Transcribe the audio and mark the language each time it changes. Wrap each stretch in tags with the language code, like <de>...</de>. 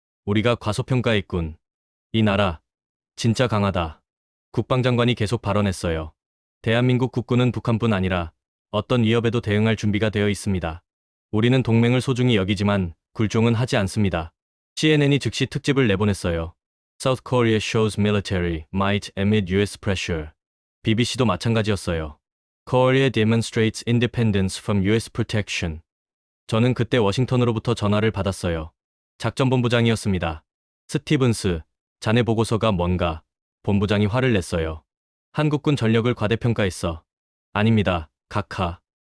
<ko>우리가 과소평가했군. 이 나라, 진짜 강하다. 국방장관이 계속 발언했어요. 대한민국 국군은 북한뿐 아니라 어떤 위협에도 대응할 준비가 되어 있습니다. 우리는 동맹을 소중히 여기지만 굴종은 하지 않습니다. CNN이 즉시 특집을 내보냈어요.</ko> <en>South Korea shows military might amid US pressure.</en> <ko>BBC도 마찬가지였어요.</ko> <en>Korea demonstrates independence from US protection.</en> <ko>저는 그때 워싱턴으로부터 전화를 받았어요. 작전본부장이었습니다. 스티븐스, 자네 보고서가 뭔가? 본부장이 화를 냈어요. 한국군 전력을 과대평가했어. 아닙니다, 각하.</ko>